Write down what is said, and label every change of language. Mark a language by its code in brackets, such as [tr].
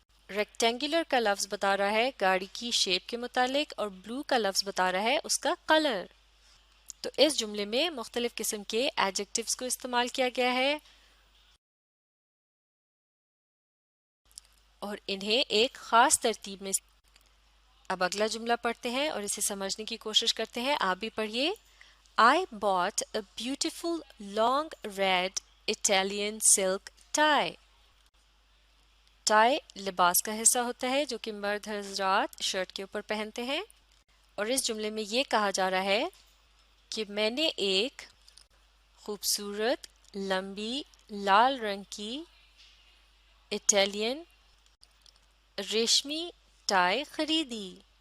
[ur] Rectangular کا لفظ بتا رہا ہے گاڑی کی شیپ کے متعلق اور بلو کا لفظ بتا رہا ہے اس کا کلر. تو اس جملے میں مختلف قسم کے ایڈجیکٹیوز کو استعمال کیا گیا ہے اور انہیں ایک خاص ترتیب میں. اب اگلا جملہ پڑھتے ہیں اور اسے سمجھنے کی کوشش کرتے ہیں. آپ بھی پڑھیے. [en] I bought a beautiful long red Italian silk tie. [ur] Tie لباس کا حصہ ہوتا ہے جو کہ مرد حضرات شرٹ کے اوپر پہنتے ہیں اور اس جملے میں یہ کہا جا رہا ہے کہ میں نے ایک خوبصورت لمبی لال رنگ کی اٹالین ریشمی ٹائی خریدی.